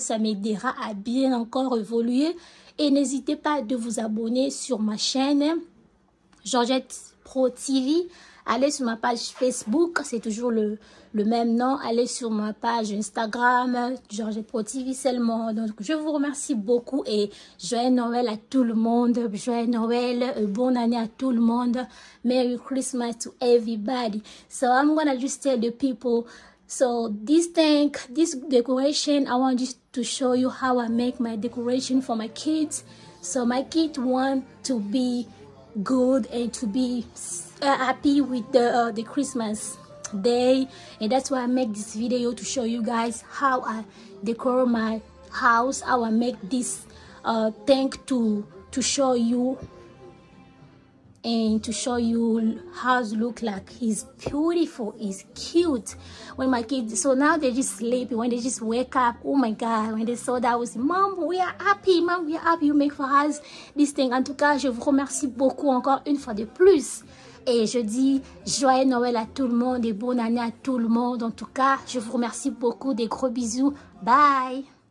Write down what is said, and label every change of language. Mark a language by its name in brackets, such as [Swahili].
[French] Ça m'aidera à bien encore évoluer. Et n'hésitez pas de vous abonner sur ma chaîne Georgette Pro TV. Allez sur ma page Facebook, c'est toujours le même nom. Allez sur ma page Instagram, Georgette Pro TV seulement. Donc, je vous remercie beaucoup et joyeux Noël à tout le monde. Joyeux Noël, bonne année à tout le monde. [English] Merry Christmas to everybody. So, I'm gonna just tell the people, so this decoration, I want just to show you how I make my decoration for my kids. So, my kids want to be good and to be happy with the Christmas day, and that's why I make this video to show you guys how I decor my house, how I make this thing to show you and to show you how it look like. It's beautiful, it's cute. When my kids, so now they're just sleeping, when they just wake up, oh my god, when they saw that, I was, Mom, we are happy, Mom, we are happy, you make for us this thing. [French] En tout cas, je vous remercie beaucoup encore une fois de plus. Et je dis joyeux Noël à tout le monde et bonne année à tout le monde. En tout cas, je vous remercie beaucoup. Des gros bisous. Bye.